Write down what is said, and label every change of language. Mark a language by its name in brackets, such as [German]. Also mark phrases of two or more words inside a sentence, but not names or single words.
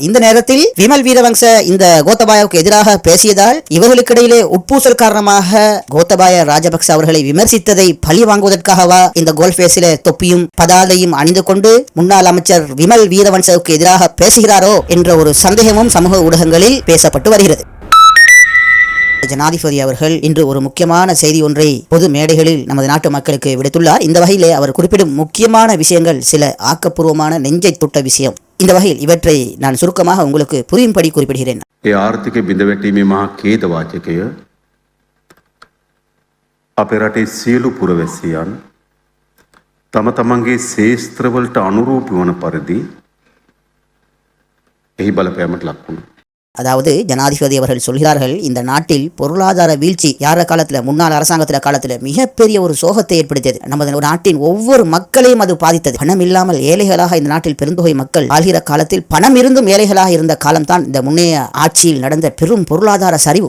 [Tamil] இந்த நேரத்தில் விமல் வீரவன்ச இந்த கோத்தபாயாவுக்கு எதிராக பேசியதால் இவர்களுக்கிடையிலே உட்பூசல் காரணமாக கோத்தபாய ராஜபக்ச அவர்களை விமர்சித்ததை பழி வாங்குவதற்காகவா இந்த கோல்ஃபேஸில தொப்பியும் பதாதையும் அணிந்து கொண்டு முன்னாள் அமைச்சர் விமல் வீரவன்சவுக்கு எதிராக பேசுகிறாரோ என்ற ஒரு சந்தேகமும் சமூக ஊடகங்களில் பேசப்பட்டு வருகிறது. ஜனாதிபதி அவர்கள் இன்று ஒரு முக்கியமான செய்தி ஒன்றை பொது மேடைகளில் நமது நாட்டு மக்களுக்கு விடுத்துள்ளார். இந்த வகையிலே அவர் குறிப்பிடும் முக்கியமான விஷயங்கள் சில ஆக்கப்பூர்வமான நெஞ்சை தொட்ட விஷயம். இந்த வகையில் இவற்றை நான் சுருக்கமாக உங்களுக்கு புரியும்படி குறிப்பிடுகிறேன். [Sinhala] ආර්ථික බිඳවැටීමේ මහා ඛේදවාචකය අපේ රටේ සියලු පුරවැසියන් තම තමන්ගේ ශේස්ත්‍රවලට අනුරූපී වන පරිදි එහි බලපෑමට ලක් වුණා. [Tamil] அதாவது ஜனாதிபதி அவர்கள் சொல்கிறார்கள், இந்த நாட்டில் பொருளாதார வீழ்ச்சி யார காலத்தில், முன்னாள் அரசாங்கத்தில் காலத்தில் மிகப்பெரிய ஒரு சோகத்தை ஏற்படுத்தியது. நமது நாட்டின் ஒவ்வொரு மக்களையும் அது பாதித்தது. பணம் இல்லாமல் ஏழைகளாக இந்த நாட்டில் பெருந்தொகை மக்கள் வாழ்கிற காலத்தில் பணம் இருந்தும் ஏழைகளாக இருந்த காலம்தான் இந்த முன்னைய ஆட்சியில் நடந்த பெரும் பொருளாதார சரிவு.